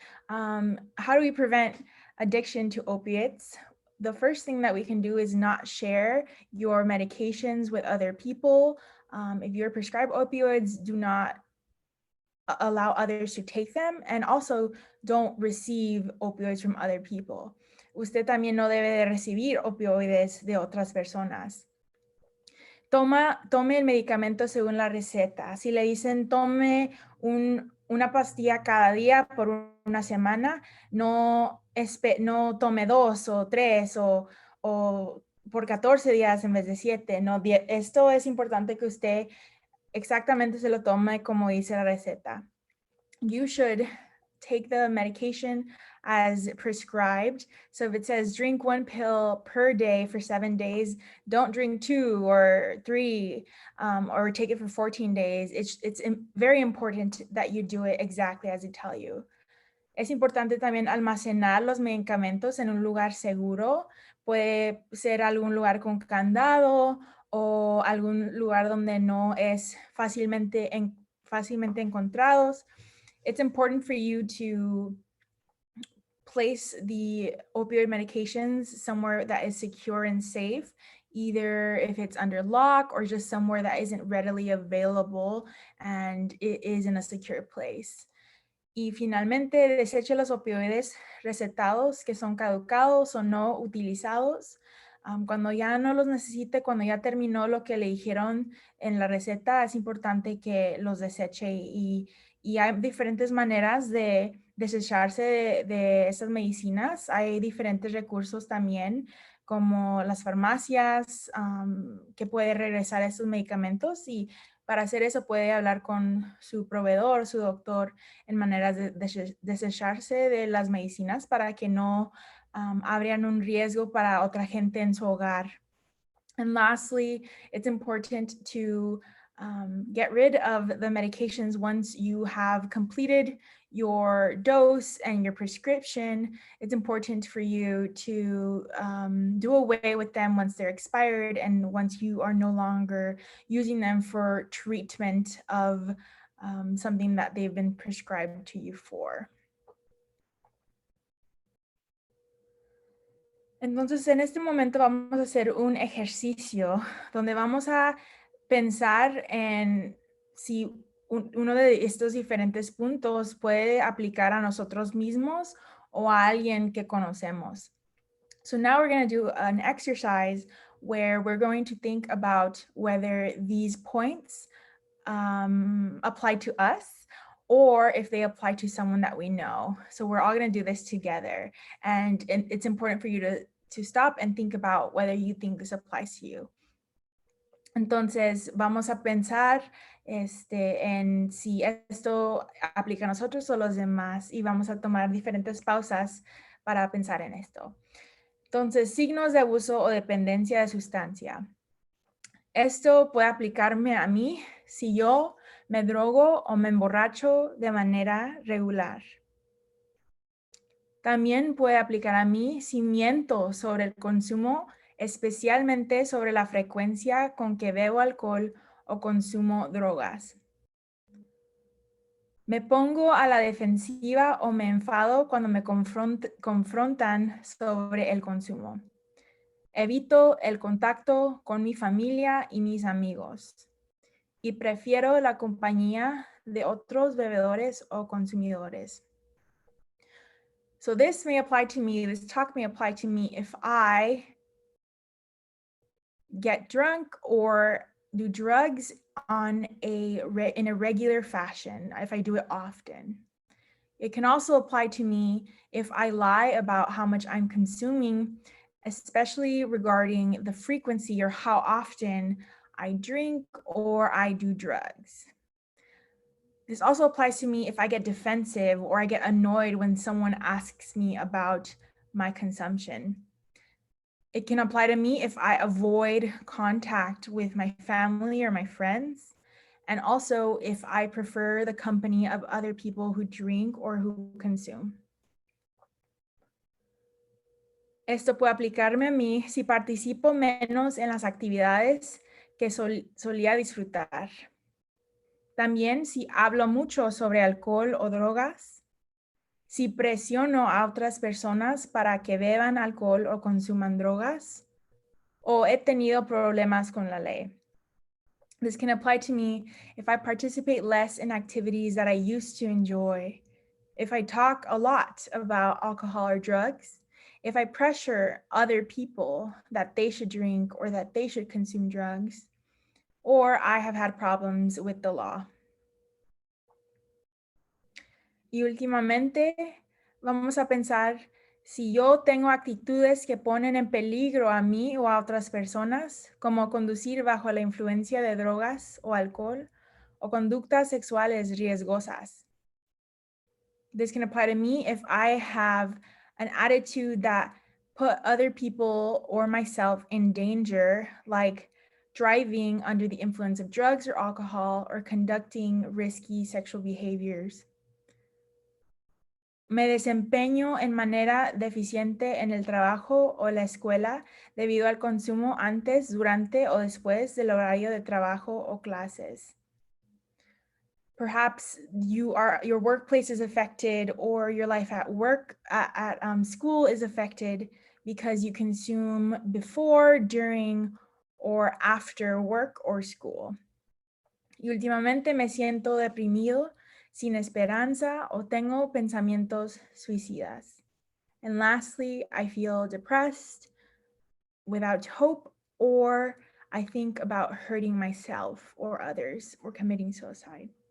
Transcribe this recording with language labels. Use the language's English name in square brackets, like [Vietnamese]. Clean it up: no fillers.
[English] How do we prevent addiction to opiates? The first thing that we can do is not share your medications with other people. If you're prescribed opioids, do not allow others to take them, and also don't receive opioids from other people. [Spanish] Usted también no debe de recibir opioides de otras personas. Tome el medicamento según la receta. Si le dicen tome un una pastilla cada día por una semana, no tome 2 o 3 o por 14 días en vez de 7. No, esto es importante que usted exactamente se lo tome como dice la receta. [English] You should take the medication as prescribed. So if it says drink 1 pill per day for 7 days, don't drink 2 or 3 or take it for 14 days. It's very important that you do it exactly as they tell you. [Spanish] Es importante también almacenar los medicamentos en un lugar seguro. Puede ser algún lugar con candado o algún lugar donde no es fácilmente encontrados. [English] It's important for you to place the opioid medications somewhere that is secure and safe, either if it's under lock or just somewhere that isn't readily available and it is in a secure place. [Spanish] Y finalmente, deseche los opioides recetados que son caducados o no utilizados. Cuando ya no los necesite, cuando ya terminó lo que le dijeron en la receta, es importante que los deseche y hay diferentes maneras de desecharse de estas medicinas. Hay diferentes recursos también, como las farmacias, que puede regresar estos medicamentos y para hacer eso puede hablar con su proveedor, su doctor, en maneras de desecharse de las medicinas para que no abran un riesgo para otra gente en su hogar. [English] And lastly, it's important to get rid of the medications once you have completed your dose and your prescription. It's important for you to do away with them once they're expired and once you are no longer using them for treatment of something that they've been prescribed to you for. [Spanish] Entonces, en este momento vamos a hacer un ejercicio donde vamos a pensar en si uno de estos diferentes puntos puede aplicar a nosotros mismos o a alguien que conocemos. [English] So now we're going to do an exercise where we're going to think about whether these points apply to us or if they apply to someone that we know. So we're all going to do this together. And it's important for you to stop and think about whether you think this applies to you. [Spanish] Entonces, vamos a pensar en si esto aplica a nosotros o los demás y vamos a tomar diferentes pausas para pensar en esto. Entonces, signos de abuso o dependencia de sustancia. Esto puede aplicarme a mí si yo me drogo o me emborracho de manera regular. También puede aplicar a mí si miento sobre el consumo, especialmente sobre la frecuencia con que bebo alcohol o consumo drogas. Me pongo a la defensiva o me enfado cuando me confrontan sobre el consumo. Evito el contacto con mi familia y mis amigos. Y prefiero la compañía de otros bebedores o consumidores. [English] So this may apply to me, this talk may apply to me if I get drunk or do drugs in a regular fashion, if I do it often. It can also apply to me if I lie about how much I'm consuming, especially regarding the frequency or how often I drink or I do drugs. This also applies to me if I get defensive or I get annoyed when someone asks me about my consumption. It can apply to me if I avoid contact with my family or my friends, and also if I prefer the company of other people who drink or who consume. [Spanish] Esto puede aplicarme a mí si participo menos en las actividades que solía disfrutar. También si hablo mucho sobre alcohol o drogas, si presiono a otras personas para que beban alcohol o consuman drogas, o he tenido problemas con la ley. [English] This can apply to me if I participate less in activities that I used to enjoy, if I talk a lot about alcohol or drugs, if I pressure other people that they should drink or that they should consume drugs, or I have had problems with the law. [Spanish] Y últimamente vamos a pensar si yo tengo actitudes que ponen en peligro a mí o a otras personas, como conducir bajo la influencia de drogas o alcohol, o conductas sexuales riesgosas. [English] This can apply to me if I have an attitude that put other people or myself in danger, like driving under the influence of drugs or alcohol, or conducting risky sexual behaviors. [Spanish] Me desempeño en manera deficiente en el trabajo o la escuela debido al consumo antes, durante o después del horario de trabajo o clases. [English] Perhaps your workplace is affected, or your life at work, at school is affected because you consume before, during, or after work or school. [Spanish] Y últimamente me siento deprimido, sin esperanza, o tengo pensamientos suicidas. [English] And lastly, I feel depressed, without hope, or I think about hurting myself or others, or committing suicide.